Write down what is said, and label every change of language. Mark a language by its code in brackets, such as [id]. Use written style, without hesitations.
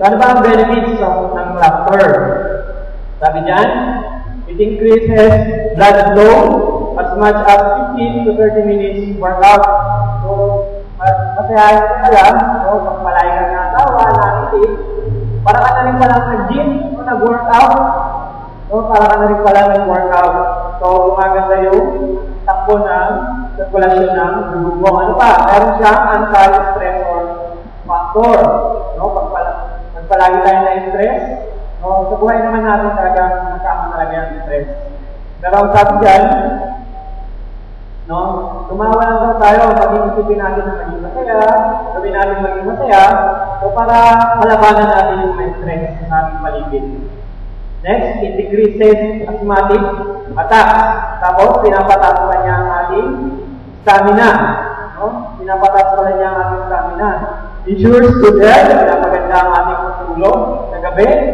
[tl] So, ano ba ang benefits ng laughter? Sabi dyan, [en] it increases blood flow as much as 15 to 30 minutes workout. [tl] So, masayahin ka lang, so, pagpalay ka na tawa, nakitip, para ka na rin palang nag-gym, o nag-workout. So, para ka na rin palang nag-workout. So, gumaganda yung takbo ng sirkulasyon ng dugo. Ano pa? Meron siyang anti-stressor factor. No? Pag palagi tayo na-stress, no? Sa buhay naman natin talagang masama talaga yung stress. Pero ang sabi dyan, no? Tumawa lang daw tayo, mag-iisipin natin na maging masaya, gawin natin maging masaya, so para malabanan natin yung stress sa ating paligid. [en] Next, it decreases asthmatic attacks. [tl] Tapos, pinapataas pa niya ang ating stamina. No? Pinapataas pa niya ang ating stamina. [en] Ensures good health, [tl] pinapaganda ang ating tulog sa gabi.